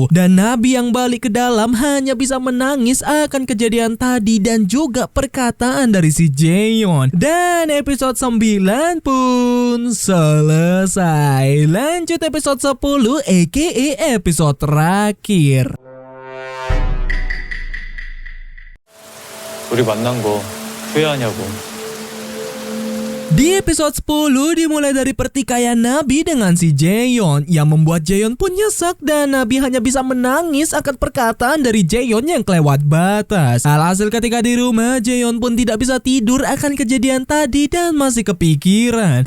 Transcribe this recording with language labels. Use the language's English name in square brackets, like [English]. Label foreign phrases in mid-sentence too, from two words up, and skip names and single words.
[Indonesian] Dan Nabi yang balik ke dalam hanya bisa menangis akan kejadian tadi dan juga perkataan dari si Jaeyeon. Dan episode 9 pun selesai. Lanjut episode 10 aka episode terakhir. [Korean] 우리 만난 거 후회하냐고. [Indonesian] Di episode 10 dimulai dari pertikaian Nabi dengan si Jaeyeon yang membuat Jaeyeon pun nyesek dan Nabi hanya bisa menangis akan perkataan dari Jaeyeon yang kelewat batas. Alhasil ketika di rumah, Jaeyeon pun tidak bisa tidur akan kejadian tadi dan masih kepikiran.